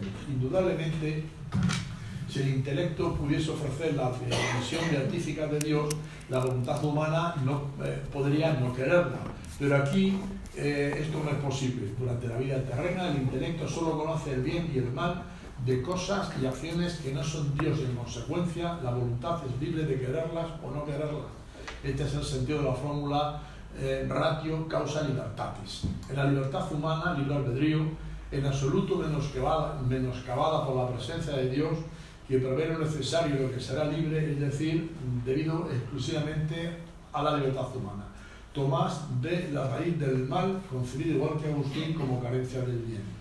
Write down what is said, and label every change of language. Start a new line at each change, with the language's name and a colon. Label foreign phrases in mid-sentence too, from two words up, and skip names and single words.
Spanish: Indudablemente, si el intelecto pudiese ofrecer la visión beatífica de Dios, la voluntad humana podría no quererla. Pero aquí esto no es posible. Durante la vida terrena, el intelecto solo conoce el bien y el mal de cosas y acciones que no son Dios, y en consecuencia la voluntad es libre de quererlas o no quererlas. Este es el sentido de la fórmula
Latin: ratio causa libertatis.
Spanish: En la libertad humana, libre albedrío, en absoluto menoscabada por la presencia de Dios, que prevé lo necesario y lo que será libre, es decir, debido exclusivamente a la libertad humana. Tomás ve la raíz del mal, concebido igual que Agustín, como carencia del bien.